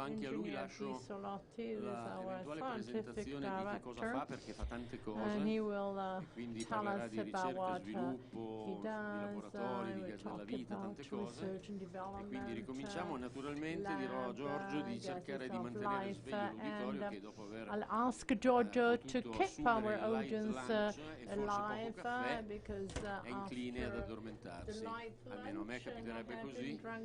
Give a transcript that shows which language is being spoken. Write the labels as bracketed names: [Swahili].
[Italian] Anche a lui lascio l'eventuale presentazione di che cosa fa, perché fa tante cose, e quindi parlerà di ricerca, sviluppo, di laboratori, di gas della vita, tante cose. E quindi ricominciamo. Naturalmente dirò a Giorgio di cercare di mantenere sveglio l'uditorio, che dopo aver [English] I'll ask Giorgio to keep our audience alive because [Italian] è incline ad addormentarsi. Almeno a me capiterebbe così.